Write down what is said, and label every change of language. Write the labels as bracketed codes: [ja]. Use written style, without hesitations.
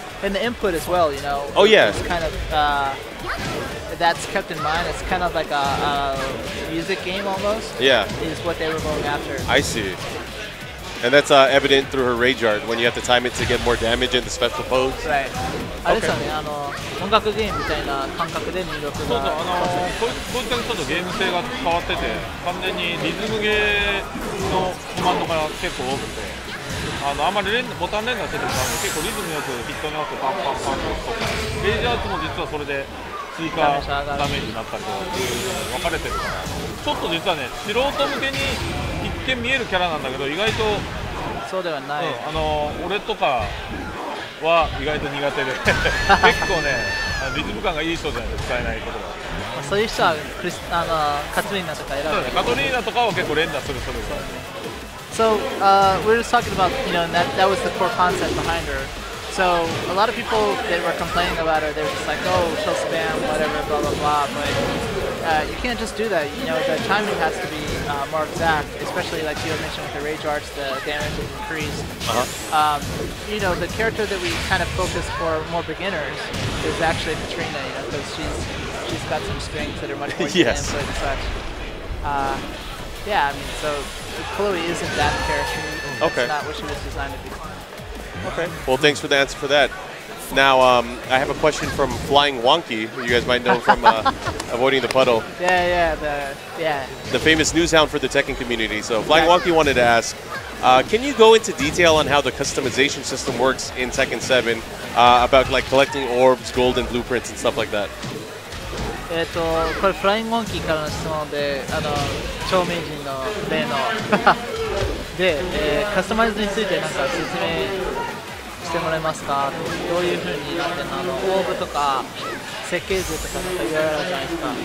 [en] and the input as well. Oh yeah. It's kind of that's kept in mind. It's kind of like a music game almost. Yeah. Is what they were going after. I see. And that's evident through her rage art when you have to time it to get more damage in the special pose. Right. [ja] あれですよね、音楽ゲームみたいな感覚で入力が。こいつだけちょっとゲーム性が変わってて、完全にリズムゲーのコマンドが結構多くて、あんまりボタン連打してても結構リズムよくヒットに合わせてパンパンパンとか、レイジアーツも実はそれで追加ダメージになったりとか分かれてるから、ちょっと実はね、素人向けに一見見えるキャラなんだけど、意外とそうではない。俺とかは意外と苦手で結構ね、リズム感がいい人じゃないと使えないことが。そういう人はカトリーナとか選ぶ。カトリーナとかは結構連打する人です。 [en] So we're just talking about, that was the core concept behind her. So a lot of people that were complaining about her, they were just like, oh, she'll spam, whatever, blah, blah, blah. But you can't just do that. The timing has to be more exact, especially like you had mentioned with the rage arts, the damage is increased. The character that we kind of focus for more beginners is actually Katrina, because she's got some strings that are much more yes. and such. Yeah, I mean, so Chloe isn't that character. That's not what she was designed to be. Okay. Well, thanks for the answer for that. Now, I have a question from Flying Wonky, who you guys might know from Avoiding the Puddle. Yeah. The famous news hound for the Tekken community. So Flying Wonky wanted to ask, can you go into detail on how the customization system works in Tekken 7 about like collecting orbs, gold, and blueprints and stuff like that? [ja] これフライングモンキーからの質問で、超名人の例ので、カスタマイズについてなんか説明してもらえますか？どういう風になってるの？オーブとか設計図とかなんかいろいろあるじゃないですか。